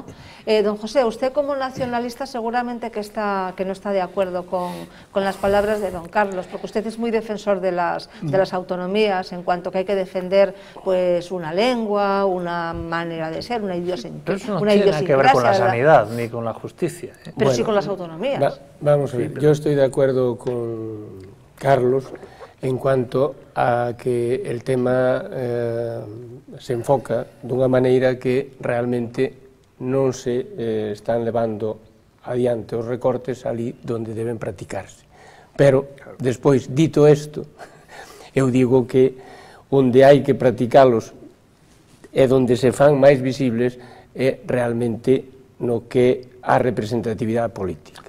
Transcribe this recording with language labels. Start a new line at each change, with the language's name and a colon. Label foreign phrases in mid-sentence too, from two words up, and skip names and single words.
Spanish: Don José, usted como nacionalista seguramente que no está de acuerdo con las palabras de don Carlos, porque usted es muy defensor de las autonomías en cuanto que hay que defender pues una lengua, una manera de ser, una idiosincrasia. Pero eso no tiene nada que ver con la sanidad ni con la justicia. Pero bueno, sí con las autonomías. Vamos a ver, yo estoy de acuerdo con Carlos en cuanto a que el tema se enfoca
Galician: dunha maneira que realmente non se están levando adiante os recortes ali
Spanish: donde deben practicarse.
Galician: Pero, despois, dito isto, eu digo que onde hai que practicalos e donde se fan máis visibles é realmente no que a representatividade política.